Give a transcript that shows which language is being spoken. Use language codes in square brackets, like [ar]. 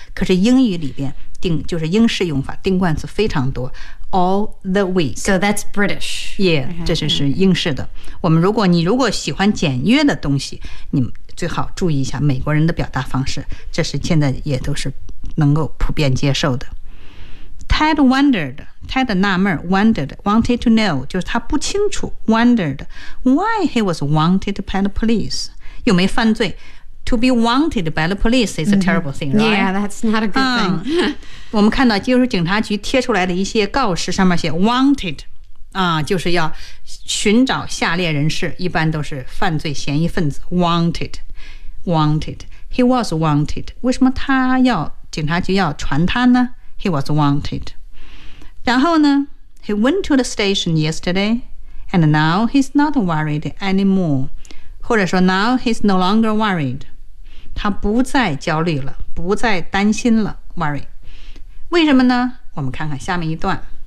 [zh] 可是英语里边定就是英式用法，定冠词非常多。 [en] All the week, so that's British. [zh] Yeah, 这就是英式的。我们如果喜欢简约的东西，你最好注意一下美国人的表达方式，这是现在也都是能够普遍接受的。 [en] Ted wondered. Ted [zh] 纳闷 [en] wondered, wanted to know, [zh] 就是他不清楚 [en] wondered why he was wanted by the police. [zh] 有没犯罪 [en] ？To be wanted by the police is a terrible thing, right? Yeah, that's not a good thing. [zh] 我们看到就是警察局贴出来的一些告示，上面写 wanted, 就是要寻找下列人士，一般都是犯罪嫌疑分子 wanted, wanted. [en] He was wanted. [zh] 为什么他要警察局要传他呢？ [en] He was wanted. [zh] 然后呢 [en] he went to the station yesterday, and now he's not worried anymore. [zh] 或者说 [en] now he's no longer worried. [zh] 他不再焦虑了，不再担心了 worry. 为什么呢？我们看看下面一段。